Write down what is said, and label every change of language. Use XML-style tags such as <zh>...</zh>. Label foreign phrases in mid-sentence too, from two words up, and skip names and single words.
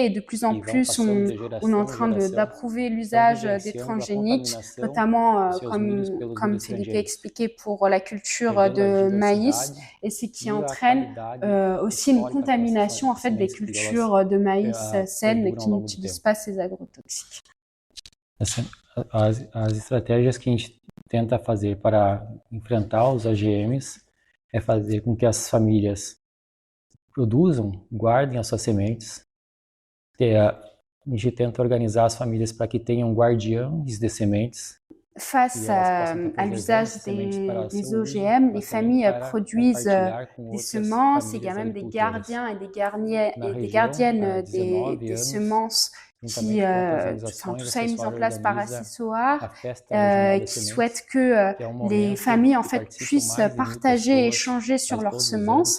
<fr>Et de plus en plus, on est en train d'approuver l'usage des transgéniques, notamment, comme Philippe a expliqué, pour la culture de maïs, et ce qui entraîne aussi une contamination en fait, des cultures de maïs saines qui n'utilisent pas ces agrotoxiques.</fr> <pt>As estratégias que a gente tenta fazer para enfrentar os AGMs é fazer com que as famílias produzam, guardem as suas sementes. A gente tenta organizar as famílias para que tenham guardiões de sementes.</pt> <fr>Face à l'usage des OGM, les familles produisent des semences, il y a même des gardiens et des gardiennes des semences qui, tout ça est mis en place par Acessoar, qui souhaite que les familles en fait puissent partager et échanger sur leurs semences.</fr>